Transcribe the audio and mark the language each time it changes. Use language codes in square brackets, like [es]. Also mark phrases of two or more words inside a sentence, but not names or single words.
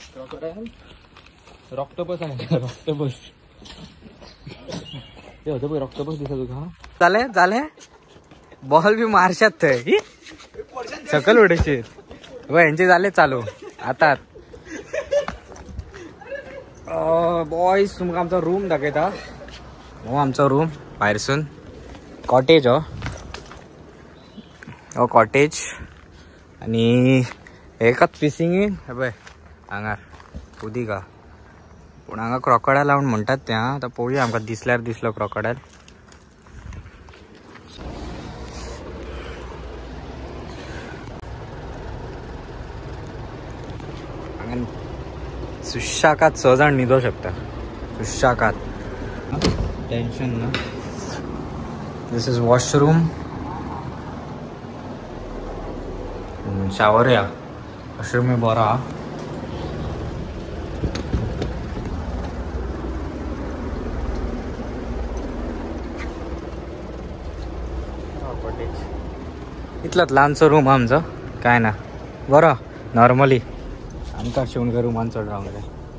[kok] रॉक्टोपस आहे रॉक्टोपस ते होतं बघ रॉक्टोपस दिसत तुका. झाले बॉल बी मारशात थंय सकल उडयचे यांचे झाले चालू आता. बॉयज तुमका आमचा रूम दाखयता. हो आमचा रूम भायरसून कॉटेज हो कॉटेज आणि एकच फिशिंग पळय हांगार उदी का पूण हांगा क्रोकोडायल लावून म्हणटात त्या. आतां पळोवया आमकां दिसल्यार दिसलो क्रोकोडायल. हांगा सुशाकात 6 जाण न्हिदो शकता सुशाकात टेन्शन ना. [en] this is washroom [kok] शावर या वॉशरूम बरा. इतलाच ल्हानसो रूम आमचो काय ना बरो नॉर्मली आमकां शिवून रूमान चड रावंक जाय.